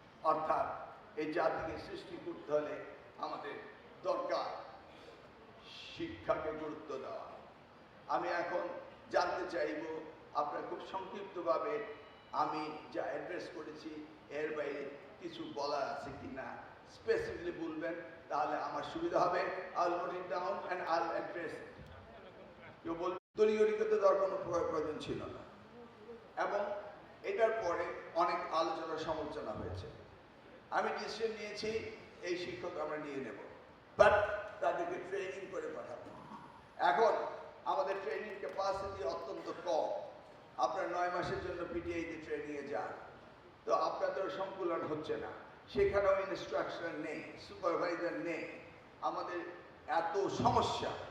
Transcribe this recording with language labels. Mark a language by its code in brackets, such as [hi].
[bn] অর্থাৎ এই জাতিকে সৃষ্টি করতে হলে আমাদের দরকার শিক্ষাকে গুরুত্ব দেওয়া। আমি এখন জানতে চাইব আপনারা খুব সংক্ষিপ্তভাবে আমি যা অ্যাড্রেস করেছি এর বাইরে কিছু বলার আছে কিনা স্পেসিফিকলি বলবেন, তাহলে আমার সুবিধা হবে। [en] I'll note it down and I'll address it. [bn] কেউ বল তড়িঘড়ি করতে দেওয়ার কোনো প্রয়োজন ছিল না, এবং এটার পরে অনেক আলোচনা সমালোচনা হয়েছে। আমি ডিসিশন নিয়েছি এই শিক্ষক আমরা নিয়ে নেব, বাট তাদেরকে ট্রেনিং করে পাঠাবো। এখন আমাদের ট্রেনিং ক্যাপাসিটি অত্যন্ত কম। আপনার 9 মাসের জন্য পিটিআইতে ট্রেনিংয়ে যান, তো আপনাদের সংকুলন হচ্ছে না, সেখানেও ইনস্ট্রাকশন নেই, সুপারভাইজার নেই। আমাদের এত সমস্যা,